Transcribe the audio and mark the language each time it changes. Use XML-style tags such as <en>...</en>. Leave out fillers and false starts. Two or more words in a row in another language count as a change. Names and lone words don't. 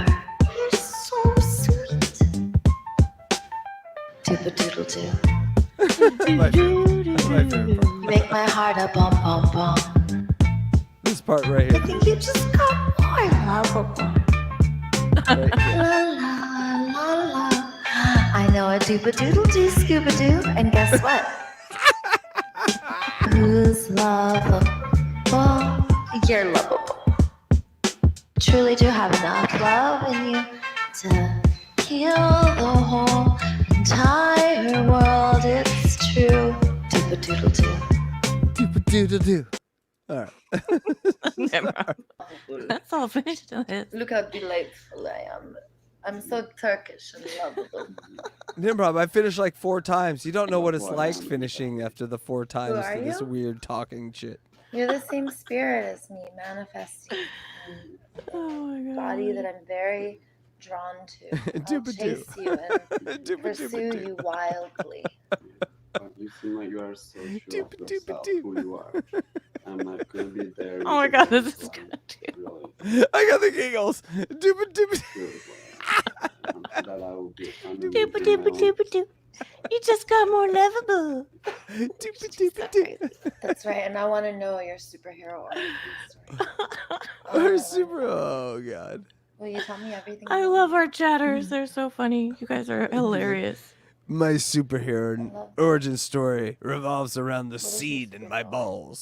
<en>You're so sweet. Dupa doodle doo. my favorite part. You make my heart a bum bum bum. This part right here. I think you just got more lovable. Right here. La la la la. I know a dupa doodle doo scuba doo, and guess what? Who's lovable? You're lovable. Truly do have enough love in you to heal the whole entire world. It's true. Dupa doodle doo. Dupa doodle doo. All right. That's all finished. Look how delightful I am. I'm so Turkish and lovable. Nimrod, I finished like 4 times. You don't know what it's like finishing after the 4 times are to this you? weird talking shit. You're the same spirit as me, manifesting a body that I'm very drawn to. I'll Dupa chase doo. you and Dupa pursue dupa doo. you wildly. You seem like you are so sure of yourself, who you are. I'm not gonna be there. Oh my god, this is good. Really. I got the giggles. Dupa dupa. That I will be Dupa dupa dupa doo. You just got more lovable. Dupa dupa doo. That's right, and I want to know your superhero origin story. Or super. Oh god. Will you tell me everything? I love our chatters. They're so funny. You guys are hilarious. My superhero origin story revolves around the seed in my balls.</en>